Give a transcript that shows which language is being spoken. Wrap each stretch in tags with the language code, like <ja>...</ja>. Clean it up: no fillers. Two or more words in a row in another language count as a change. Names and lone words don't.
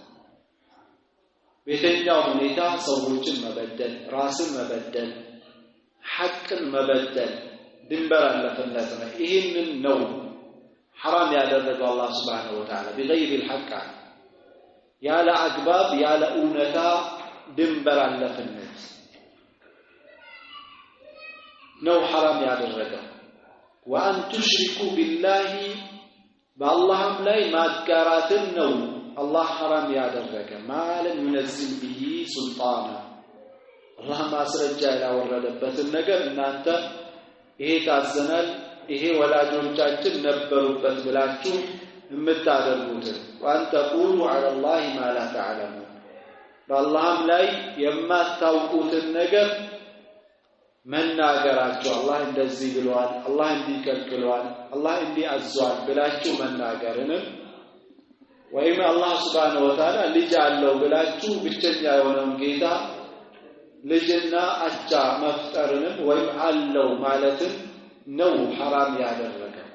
<am>በየትኛው ሁኔታ ሰዎችን መበደል ራስን መበደል ሐቅን መበደል ድንበር አለፍነት ነው ይሄንን ነው حرام ያደረገው አላህ</am> <ar>سبحانه وتعالى بغير الحق</ar> <am>ያለ አግባብ ያለ እውነታ ድንበር አለፍነት ነው حرام ያደረገው</am> <ar>وان تشركوا بالله</ar> <am>በአላህም ላይ ማጋራትን ነው አላህ حرام ያደረገ ማለት</am> <ar>ينزل به سلطانا</ar> <am>አላህ ማስረጃ ያወረደበትን ነገር እናንተ ይሄ ታዘናል ይሄ ወላጆቻችን ነበሩበት ብላችሁ የምታደርጉት</am> <ar>وان تقولوا على الله ما لا تعلمون</ar> <am>በአላህም ላይ የማታውቁትን ነገር መናገራችሁ አላህ እንደዚህ ብሏል አላህ እንዲህ ከልክሏል አላህ እንዲህ አዟል ብላችሁ መናገርንም ወይም አላህ</am> <ar>سبحانه وتعالى</ar> <am>ልጅ አለው ብላችሁ ብቸኛ የሆነውን ጌታ ልጅና አቻ መፍጠርንም ወይም አለው ማለትን ነው حرام ያደረገ</am>